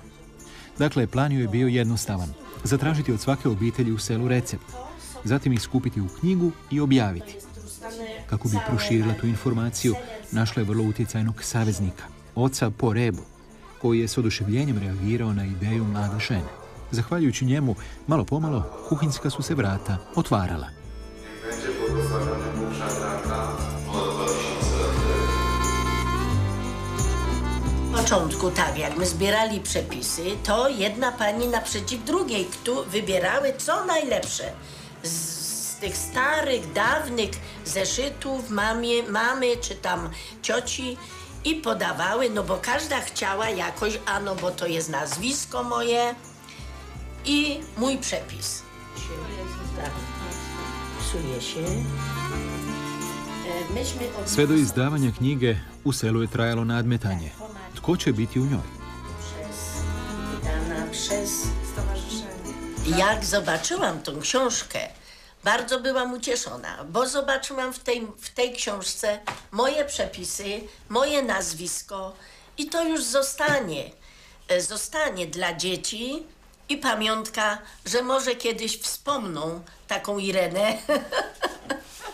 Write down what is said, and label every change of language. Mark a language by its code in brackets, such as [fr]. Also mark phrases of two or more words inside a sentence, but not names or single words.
[hr] Dakle, plan joj je bio jednostavan. Zatražiti od svake obitelji u selu recept, zatim ih skupiti u knjigu i objaviti. Kako bi proširila tu informaciju, našla je vrlo utjecajnog saveznika, oca Porebu, koji je s oduševljenjem reagirao na ideju mlade žene. Zahvaljujući njemu, malo pomalo, kuhinjska su se vrata otvarala. [pl] W początku, tak, jak my zbierali przepisy, to jedna pani naprzeciw drugiej, wybierały co najlepsze z tych starych, dawnych zeszytów mamy czy tam cioci i podawały, no bo każda chciała jakoś, a no bo to jest nazwisko moje i mój przepis. Tak, psuje się. [hr] Sve do izdavanja knjige u selu je trajalo nadmetanje. Tko će biti u njoj? [pl] Jak zobaczyłam tą książkę, bardzo byłam ucieszona, bo zobaczyłam w tej książce moje przepisy, moje nazwisko i to już zostanie dla dzieci i pamiątka, że może kiedyś wspomną taką Irenę.